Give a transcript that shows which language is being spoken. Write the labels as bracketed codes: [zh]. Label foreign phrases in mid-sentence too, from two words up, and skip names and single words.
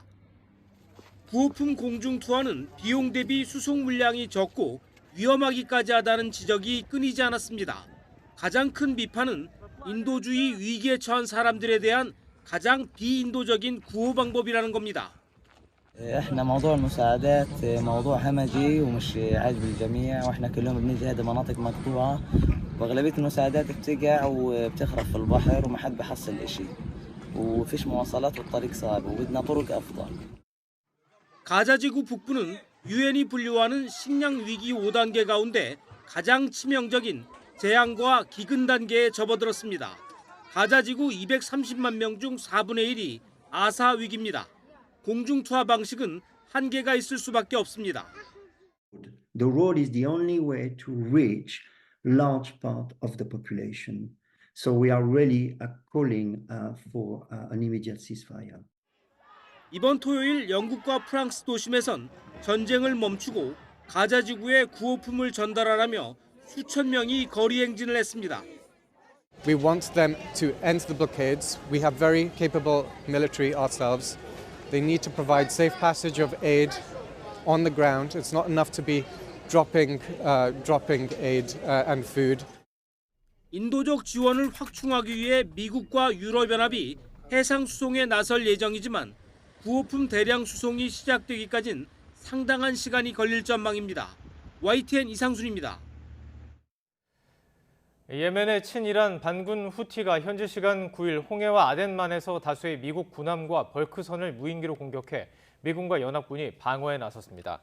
[ko] 구호품 공중 투하는 비용 대비 수송 물량이 적고 위험하기까지 하다는 지적이 끊이지 않았습니다. 가장 큰 비판은 인도주의 위기에 처한 사람들에 대한 가장 비인도적인 구호 방법이라는 겁니다. [ar] احنا موضوع المساعدات موضوع همجي ومش عاجب الجميع واحنا كل يوم بنيجي هذه مناطق مقطوعه واغلبيه المساعدات بتقع وبتخرب في البحر وما حد بحصل إشي وفيش مواصلات والطريق صعب وبدنا طرق افضل. [ko] 가자지구 북부는 유엔이 분류하는 식량 위기 5단계 가운데 가장 치명적인 재앙과 기근 단계에 접어들었습니다. 가자지구 230만 명 중 4분의 1이 아사 위기입니다. 공중 투하 방식은 한계가 있을 수밖에 없습니다. [en] The road is the only way to reach large part of the population. So we are really calling for an immediate ceasefire. [ko] 이번 토요일 영국과 프랑스 도심에선 전쟁을 멈추고 가자지구에 구호품을 전달하라며 수천 명이 거리 행진을 했습니다. [en] We want them to end the blockades. We have very capable military ourselves. They need to provide safe passage of aid on the ground. It's not enough to be dropping aid and food. [ko] 인도적 지원을 확충하기 위해 미국과 유럽연합이 해상 수송에 나설 예정이지만 구호품 대량 수송이 시작되기까진 상당한 시간이 걸릴 전망입니다. YTN 이상순입니다. 예멘의 친이란 반군 후티가 현지 시간 9일 홍해와 아덴만에서 다수의 미국 군함과 벌크선을 무인기로 공격해 미군과 연합군이 방어에 나섰습니다.